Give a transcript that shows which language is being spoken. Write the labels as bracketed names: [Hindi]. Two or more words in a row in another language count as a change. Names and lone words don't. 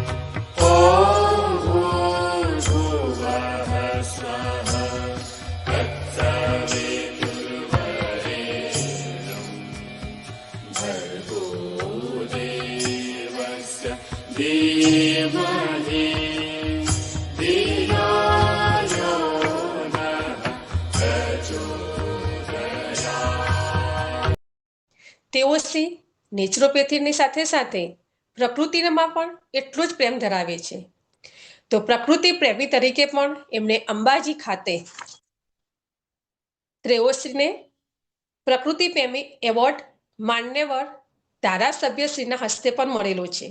[Sanskrit] ॐ भूर्भुवः स्वः तत्सवितुर्वरेण्यं भर्गो देवस्य धीमहि धियो यो नः प्रचोदयात्। [Gujarati] તેઓ શ્રી નેચરોપેથીની સાથે સાથે પ્રકૃતિમાં પણ એટલો જ પ્રેમ ધરાવે છે. તો પ્રકૃતિ પ્રેમી તરીકે પણ એમને અંબાજી ખાતે તેઓશ્રીને પ્રકૃતિ પ્રેમી એવોર્ડ માન્યવર ધારાસભ્યશ્રીના હસ્તે પણ મળેલો છે.